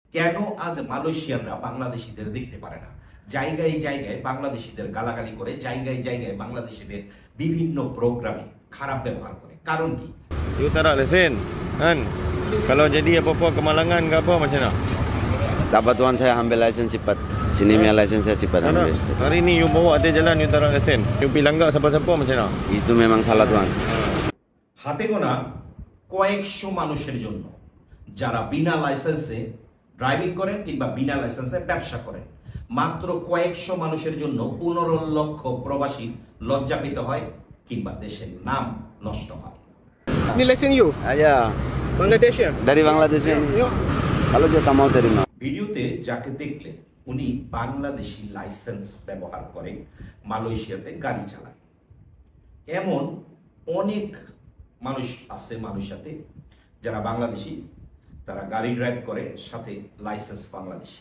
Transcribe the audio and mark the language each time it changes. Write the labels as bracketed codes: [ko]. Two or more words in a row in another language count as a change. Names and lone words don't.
[bn] কেন আজ মালয়েশিয়ানরা বাংলাদেশিদের দেখতে পারে না? জায়গায় জায়গায় বাংলাদেশিদের গালাগালি করে, জায়গায় জায়গায় বাংলাদেশিদের বিভিন্ন প্রোগ্রামে খারাপ ব্যবহার করে। কারণ কি? [ms] You tak ada lesen kan? Kalau jadi apa-apa kemalangan ke apa macam mana? Dapat tuan saya ambil license cepat. Sini punya license saya cepat ambil. Hari ni you bawa atas jalan you tak ada lesen. You pergi langgar siapa-siapa macam mana? Itu memang salah tuan. [bn] হাতে গোনা কয়েকশো মানুষের জন্য যারা বিনা লাইসেন্সে ড্রাইভিং করেন কিংবা বিনা লাইসেন্সে ব্যবসা করেন, মাত্র কয়েকশো মানুষের জন্য 15 লক্ষ প্রবাসী লজ্জা পেতে হয় কিংবা দেশের নাম নষ্ট হয়। [ms] Ni lesen you? Ya, Bangladesh ya? dari Bangladesh ini. Kalau dia tak mau terima. [bn] ভিডিওতে যাকে দেখলেন উনি বাংলাদেশি লাইসেন্স ব্যবহার করে মালয়েশিয়াতে গাড়ি চালায়। এমন অনেক মানুষ আছে মালয়েশিয়াতে যারা বাংলাদেশি, তারা গাড়ি ড্রাইভ করে, সাথে লাইসেন্স বাংলাদেশি।